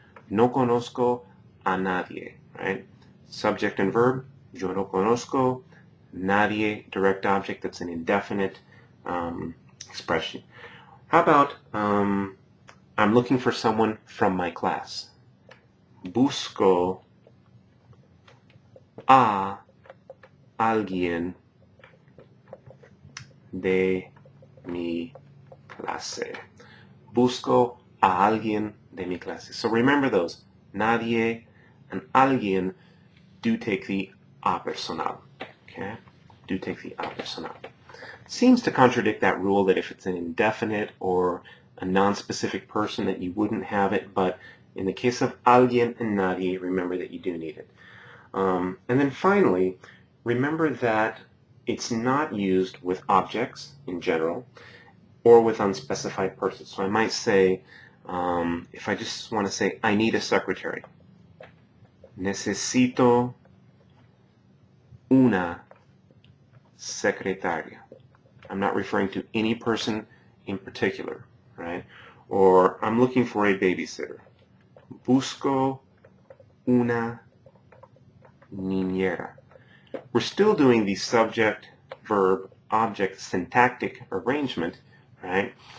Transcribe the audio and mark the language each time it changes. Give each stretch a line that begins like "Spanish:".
Spanish: No conozco a nadie,
English: right? Subject and verb,
Spanish: yo no conozco,
English: nadie, direct object, that's an indefinite expression. How about, I'm looking for someone from my class.
Spanish: Busco a alguien de mi clase. Busco a alguien de mi clase.
English: So remember those. Nadie and alguien do take the a personal. Okay? Do take the a personal. Seems to contradict that rule that if it's an indefinite or a non-specific person that you wouldn't have it, but in the case of alguien and nadie, remember that you do need it. And then finally, remember that it's not used with objects in general or with unspecified persons. So I might say, if I just want to say, I need a secretary.
Spanish: Necesito una secretaria.
English: I'm not referring to any person in particular, right? Or I'm looking for a babysitter.
Spanish: Busco una niñera.
English: We're still doing the subject, verb, object syntactic arrangement, right?